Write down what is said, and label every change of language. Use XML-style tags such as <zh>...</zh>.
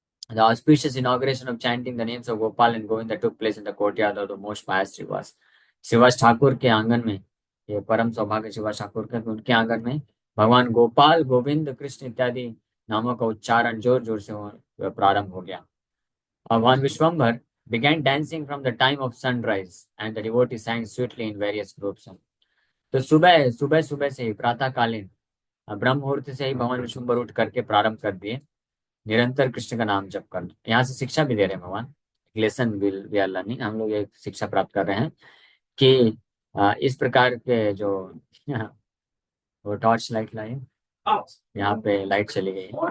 <en>The auspicious inauguration of chanting the names of Gopal and Govinda took place in the courtyard of the most pious Srivas.</en> <hi>Shrivas Thakur के आंगन में, ये परम सौभाग्य श्रीवास ठाकुर के, उनके आंगन में भगवान गोपाल, गोविंद, कृष्ण इत्यादि नामों का उच्चारण जोर जोर से प्रारंभ हो गया.</hi> <en>Bhagwan Vishwambar began dancing from the time of sunrise, and the devotees sang sweetly in various groups.</en> <hi>तो सुबह सुबह सुबह से ही प्रातःकालीन ब्रह्म मुहूर्त से ही भगवान विश्वम्भर उठ करके प्रारंभ कर दिए निरंतर कृष्ण का नाम जप करना. यहाँ से शिक्षा भी दे रहे हैं भगवान.</hi> <en>Lesson will we are learning.</en> <hi>हम लोग ये शिक्षा प्राप्त कर रहे हैं कि इस प्रकार के जो वो टॉर्च लाइट लाए, यहाँ पे लाइट चली गई है.</hi>